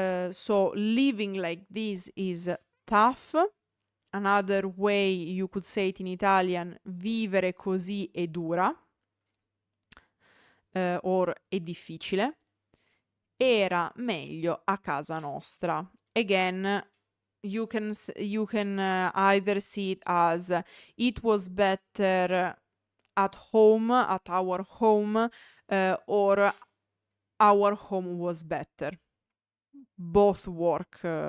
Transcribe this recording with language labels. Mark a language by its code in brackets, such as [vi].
[en] So living like this is tough. Another way you could say it in Italian, [it] vivere così è dura. Or è difficile. Era meglio a casa nostra. [en] Again, you can either see it as it was better at home, at our home, or our home was better. Both work.